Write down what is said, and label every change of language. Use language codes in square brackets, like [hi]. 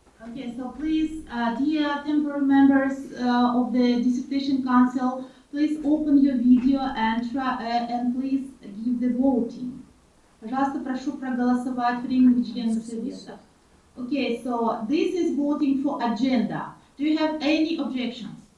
[en] Okay, so please, dear temporary members of the Dissertation Council, please open your video and please give the voting. [ru] Пожалуйста, прошу проголосовать временных членов Совета. [en] Okay, so this is voting for agenda. Do you have any objections?